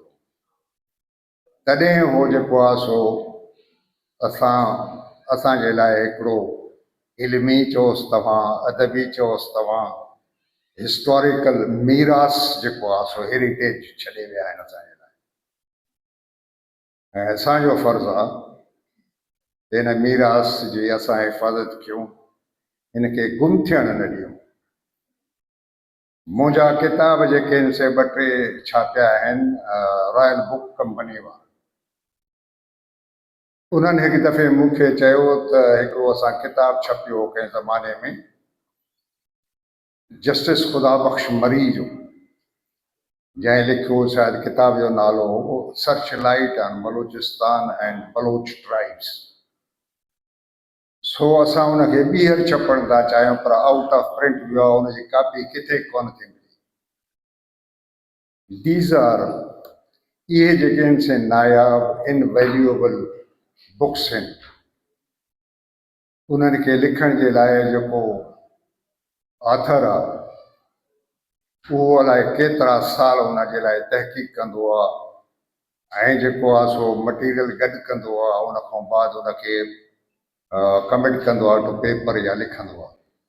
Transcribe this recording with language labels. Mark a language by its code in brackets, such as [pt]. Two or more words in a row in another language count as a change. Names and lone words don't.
[sd] तॾहिं हो जेको आहे सो असांजे लाइ हिकिड़ो इल्मी चओसि तव्हां, अदबी चओसि तव्हां, हिस्टोरिकल मीरास जेको आहे सो हेरिटेज छॾे विया आहिनि असांजे लाइ। ऐं असांजो फ़र्ज़ु आहे हिन मीरास जी असां हिफ़ाज़त कयूं, हिनखे गुम थियण न ॾियूं। मुंहिंजा किताब जेके आहिनि से 2-3 छापिया आहिनि रॉयल बुक कंपनी वारा। उन्हनि हिकु दफ़े मूंखे चयो त हिकिड़ो असां किताब छपियो कंहिं ज़माने में जस्टिस ख़ुदा बख़्श मरी जो जंहिं लिखियो शायदि किताब जो नालो हो सर्च लाइट ऑन बलोचिस्तान एंड बलोच ट्राइब्स। सो असां उनखे ॿीहर छपण था चाहियूं पर [en] out of print [sd] वियो आहे, उनजी कापी किथे कोन थी मिले। [en] these are [sd] इहे जेके आहिनि से नायाब [en] invaluable books [sd] आहिनि। उन्हनि खे लिखण जे लाइ जेको ऑथर आहे उहो अलाए केतिरा साल उन जे लाइ तहक़ीक़ कंदो आहे ऐं जेको आहे सो मटीरियल गॾु कंदो आहे, उन खां बाद उनखे कमिट कंदो आहे [en] to paper [sd] या लिखंदो आहे।